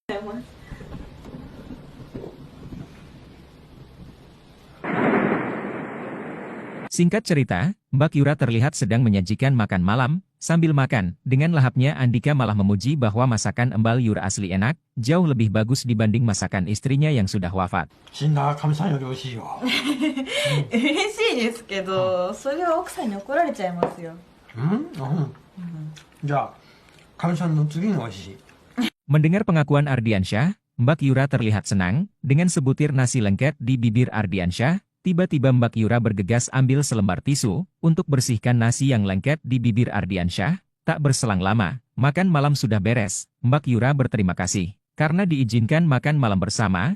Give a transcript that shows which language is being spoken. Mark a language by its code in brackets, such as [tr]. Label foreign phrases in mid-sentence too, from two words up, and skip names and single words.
[id] Singkat cerita, Mbak Yura terlihat sedang menyajikan makan malam. Sambil makan, dengan lahapnya Andika malah memuji bahwa masakan embal Yura asli enak, jauh lebih bagus dibanding masakan istrinya yang sudah wafat. [ja] 死んだかみさんより美味しいよ。嬉しいですけど、それは奥さんに怒られちゃいますよ。じゃあ、かみさんの次が美味しい。 [id] Mendengar pengakuan Ardiansyah, Mbak Yura terlihat senang, dengan sebutir nasi lengket di bibir Ardiansyah. Tiba-tiba Mbak Yura bergegas ambil selembar tisu, untuk bersihkan nasi yang lengket di bibir Ardiansyah. Tak berselang lama, makan malam sudah beres. Mbak Yura berterima kasih, karena diizinkan makan malam bersama.